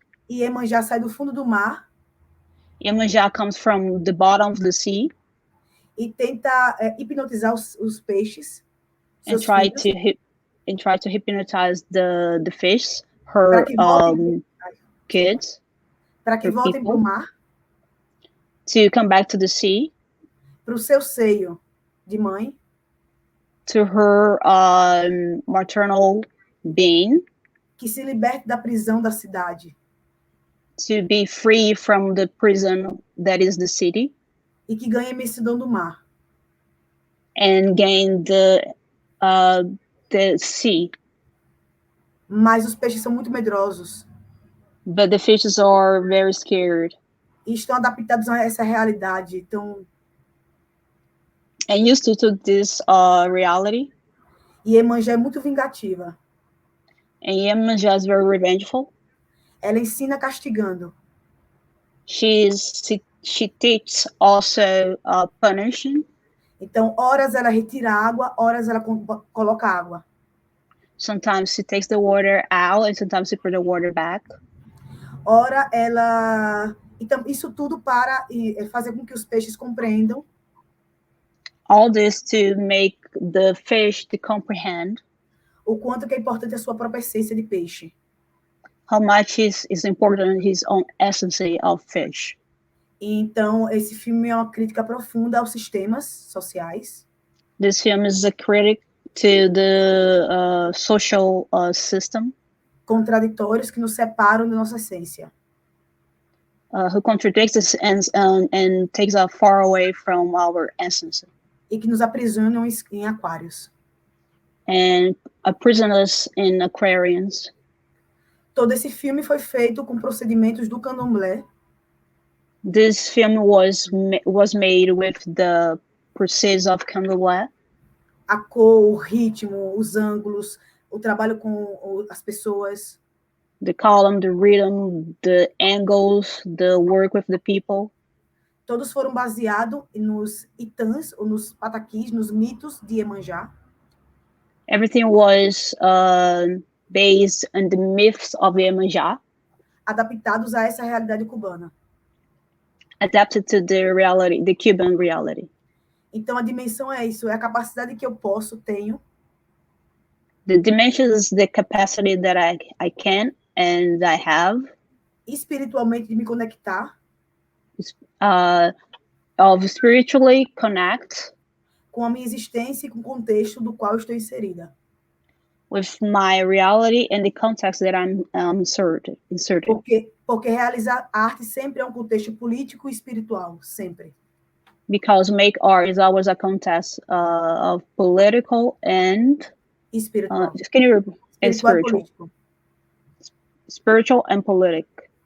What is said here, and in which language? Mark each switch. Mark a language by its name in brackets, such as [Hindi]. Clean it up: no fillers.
[Portuguese] E Iemanjá sai do fundo do mar. [English] Iemanjá comes from the bottom of the sea. [Portuguese] E tenta hipnotizar os peixes. [English] And try to hypnotize the fish, her kids. [Portuguese] Para que voltem para o mar. [English] To come back to the sea. [Portuguese] Para o seu seio de mãe. [English] To her maternal being. [Portuguese] Que se liberte da prisão da cidade. [English] To be free from the prison that is the city. [Portuguese] E que ganhe a imensidão do mar. [English] And gain the sea. [Portuguese] Mas os peixes são muito medrosos. [English] But the fishes are very scared. [Portuguese] E estão adaptados a essa realidade. Então, [English] and used to this reality. [Portuguese] E Iemanjá é muito vingativa. [English] And Iemanjá is very revengeful. [Portuguese] Ela ensina castigando. [English] She teaches also punishing. [Portuguese] Então, horas ela retira água, horas ela coloca água. [English] Sometimes she takes the water out and sometimes she put the water back. [Portuguese] Ora, ela... Então, isso tudo para fazer com que os peixes compreendam. [English] All this to make the fish to comprehend. [Portuguese] O quanto que é importante a sua própria essência de peixe. [English] How much is important his own essence of fish. [Portuguese] Então, esse filme é uma crítica profunda aos sistemas sociais. [English] This film is a critic to the social system. [Portuguese] Contraditórios que nos separam da nossa essência. [English] Who contradicts us and takes us far away from our essence. [Portuguese] E que nos aprisionam em aquários. [English] And imprison us in aquariums. [Portuguese] Todo esse filme foi feito com procedimentos do candomblé. [English] This film was made with the process of candomblé. [Portuguese] A cor, o ritmo, os ângulos, o trabalho com as pessoas. [English] The column, the rhythm, the angles, the work with the people. [Portuguese] Todos foram baseados nos itãs, ou nos patakis, nos mitos de Iemanjá. [English] Everything was based on the myths of Iemanjá. [Portuguese] Adaptados a essa realidade cubana. [English] Adapted to the reality, the Cuban reality. [Portuguese] Então, a dimensão é isso, é a capacidade que eu tenho. [English] The dimensions is the capacity that I can and I have [Portuguese] espiritualmente de me conectar [English] of spiritually connect [Portuguese] com a minha existência e com o contexto do qual estou inserida. [English] with my reality and the context that I'm inserted. [Portuguese] Porque realizar arte sempre é um contexto político e espiritual, sempre. [English] Because make art is always a contest of political and [Portuguese] Espiritual. [English] can you and [Portuguese] Espiritual e [English] spiritual, [Portuguese] político. [English] spiritual and political.